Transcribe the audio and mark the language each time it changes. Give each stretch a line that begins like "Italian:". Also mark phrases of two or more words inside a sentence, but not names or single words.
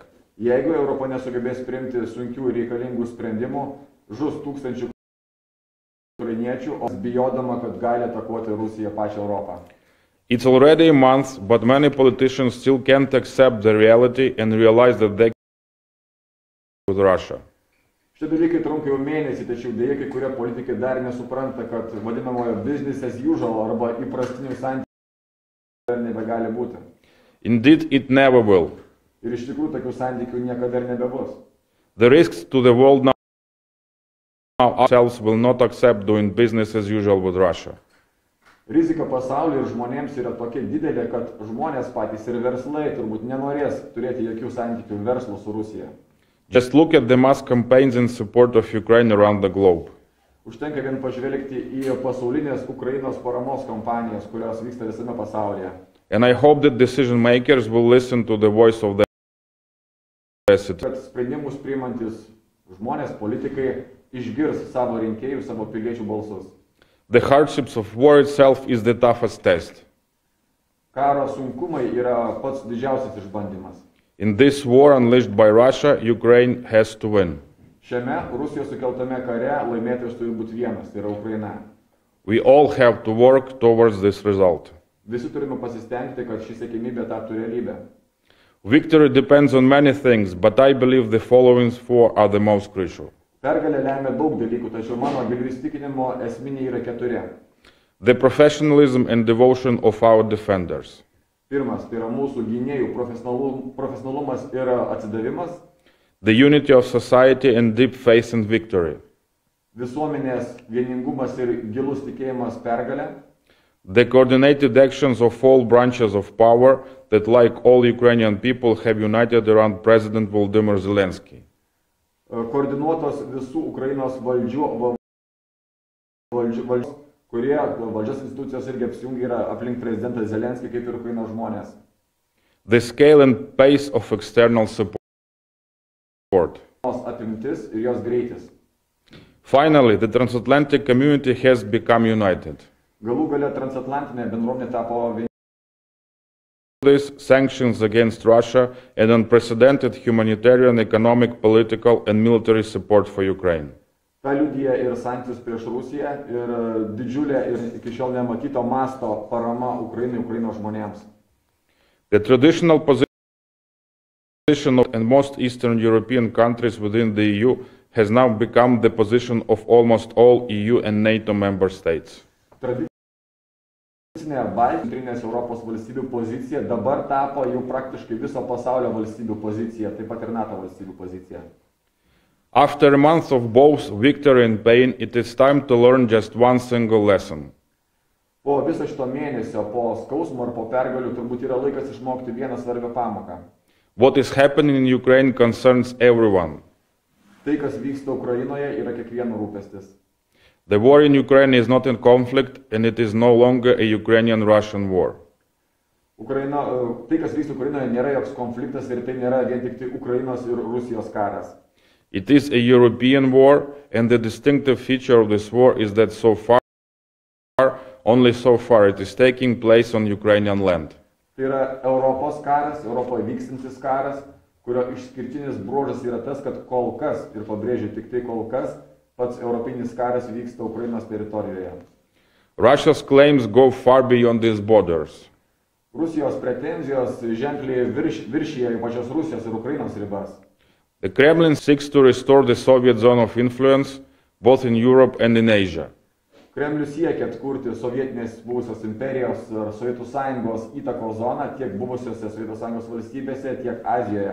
Lithuanian: Jeigu Europa nesugebės priimti sunkių ir reikalingų sprendimų, žus tūkstančių ukrainiečių, bijodama, kad gali atakuoti Rusiją pačią Europą.
English: It's already a month, but many politicians still can't accept the reality and realize that they with Russia.
Lithuanian: Šie dalykai trunka jau mėnesį, tačiau dėja kai kurie politikai dar nesupranta, kad vadinamojo
English: business as usual
Lithuanian: arba įprastinių santykių nebegali būti.
English: Indeed, it never will.
Lithuanian: Ir iš tikrųjų tokių santykių niekada nebebus.
English: The risks to the world now ourselves will not accept doing business as usual with Russia.
Lithuanian: Rizika pasaulyje ir žmonėms yra tokia didelė, kad žmonės patys ir verslai turbūt nenorės turėti jokių santykių verslo su Rusija.
English: Just look at the mass campaigns in support of Ukraine around the globe.
Lithuanian: Užtenka vien pažvelgti į pasaulinės Ukrainos paramos kampanijas, kurios vyksta visame pasaulyje.
English: And I hope that decision makers will listen to the voice of the citizens.
Lithuanian: Kad sprendimus priimantis žmonės, politikai išgirs savo rinkėjų, savo piliečių balsus.
English: The hardships of war itself is the toughest test.
Lithuanian: Karo sunkumai yra pats didžiausias išbandymas.
English: In this war unleashed by Russia, Ukraine has to win.
Lithuanian: Šiame Rusijos sukeltame kare laimėtojas turi būti vienas, tai yra Ukraina.
English: We all have to work towards this result.
Lithuanian: Visi turime pasistengti, kad ši siekimybė taptų realybė.
English: Victory depends on many things, but I believe the following four are the most crucial.
Lithuanian: Pergalė lemia daug dalykų, tačiau mano giliu įsitikinimu esminiai yra keturi.
English: The professionalism and devotion of our defenders.
Lithuanian: Pirmas, tai yra mūsų gynėjų profesionalumas ir atsidavimas.
English: The unity of society and deep faith in victory.
Lithuanian: Visuomenės vieningumas ir gilus tikėjimas pergalė.
English: The coordinated actions of all branches of power that, like all Ukrainian people, have united around President Volodymyr Zelensky.
Lithuanian: Koordinuotos visų Ukrainos valdžios, kurie valdžios institucijos irgi apsijungia yra aplink prezidentą Zelenskį kaip ir Ukrainos žmonės.
English: The scale and pace of external support.
Lithuanian: Apimtis ir jos greitis.
English: Finally, the transatlantic community has become united.
Lithuanian: Galų gale transatlantinė bendruomenė tapo vieninga.
English: These sanctions against Russia and unprecedented humanitarian, economic, political and military support for Ukraine.
Lithuanian: Ta liudija ir sankcijos prieš Rusiją ir didžiulė ir iki šiol nematyto masto parama Ukrainai, Ukrainos žmonėms.
English: The traditional position of most Eastern European countries within the EU has now become the position of almost all EU and NATO member states.
Lithuanian: Tradicinė Baltijos Europos valstybių pozicija dabar tapo jau praktiškai viso pasaulio valstybių pozicija, taip pat ir NATO valstybių pozicija.
English: After a month of both victory and pain, it is time to learn just one single lesson.
Lithuanian: Po viso šito mėnesio, po skausmo ir po pergalių turbūt yra laikas išmokti vieną svarbią pamoką.
English: What is happening in Ukraine concerns everyone.
Lithuanian: Tai, kas vyksta Ukrainoje, yra kiekvieno rūpestis.
English: The war in Ukraine is not in conflict and it is no longer a Ukrainian-Russian war.
Lithuanian: Tai, kas vyksta Ukrainoje, nėra joks konfliktas ir tai nėra vien tik tai Ukrainos ir Rusijos karas.
English: It is a European war, and the distinctive feature of this war is that only so far, it is taking place on Ukrainian land.
Lithuanian: Tai yra Europos karas, Europoje vykstantis karas, kurio išskirtinis bruožas yra tas, kad kol kas, ir pabrėžiu tik tai kol kas, pats europinis karas vyksta Ukrainos teritorijoje.
English: Russia's claims go far beyond these borders.
Lithuanian: Rusijos pretenzijos ženkliai viršija pačios Rusijos ir Ukrainos ribas.
English: The Kremlin seeks to restore the Soviet zone of influence, both in Europe and in Asia.
Lithuanian: Kremlius siekia atkurti sovietinės buvusios imperijos ir Sovietų Sąjungos įtakos zoną tiek buvusiose Sovietų Sąjungos valstybėse, tiek Azijoje.